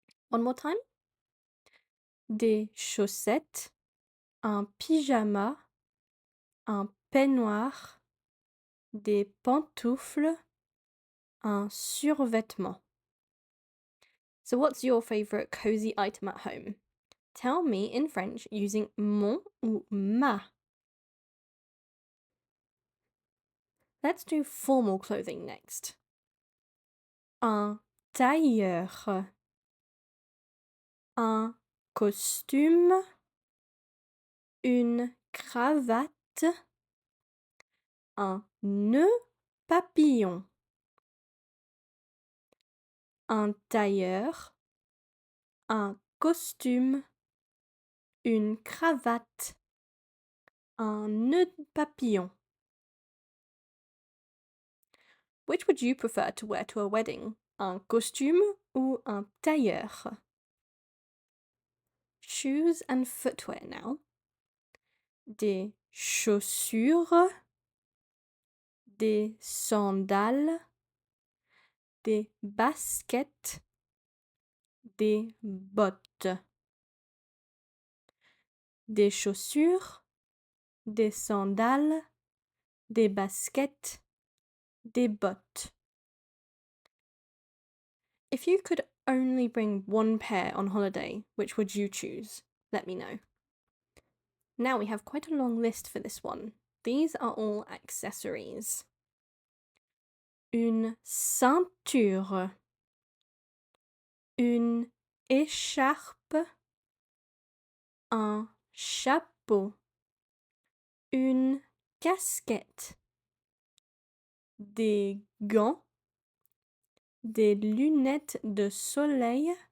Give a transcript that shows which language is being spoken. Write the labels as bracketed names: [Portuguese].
[English] One more time. [French] Des chaussettes, un pyjama, un peignoir, des pantoufles, un survêtement. [English] So what's your favourite cozy item at home? Tell me in French using mon ou ma. Let's do formal clothing next. [French] Un tailleur, un costume, une cravate, un nœud papillon. Un tailleur, un costume, une cravate, un nœud papillon. [English] Which would you prefer to wear to a wedding? [French] Un costume ou un tailleur? [English] Shoes and footwear now. [French] Des chaussures, des sandales, des baskets, des bottes. Des chaussures, des sandales, des baskets, des bottes. [English] If you could only bring one pair on holiday, which would you choose? Let me know. Now we have quite a long list for this one. These are all accessories. [French] Une ceinture, une écharpe, un chapeau, une casquette, des gants, des lunettes de soleil,